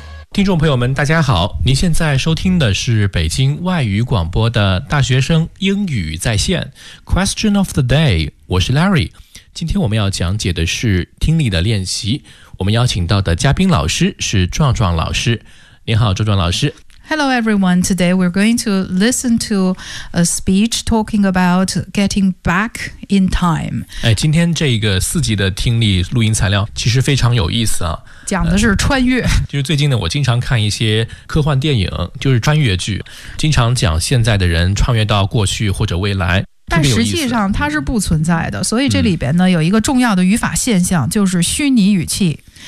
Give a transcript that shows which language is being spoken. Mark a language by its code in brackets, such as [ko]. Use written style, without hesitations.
[zh] 听众朋友们大家好，您现在收听的是北京外语广播的大学生英语在线 Question of the day， 我是 Larry。今天我们要讲解的是听力的练习，我们邀请到的嘉宾老师是壮壮老师。您好壮壮老师。 [en] Hello everyone, today we're going to listen to a speech talking about getting back in time。 [zh] 哎，今天这个四级的听力录音材料其实非常有意思啊，讲的是穿越，就是最近呢我经常看一些科幻电影，就是穿越剧，经常讲现在的人穿越到过去或者未来，但实际上它是不存在的。所以这里边呢有一个重要的语法现象，就是虚拟语气。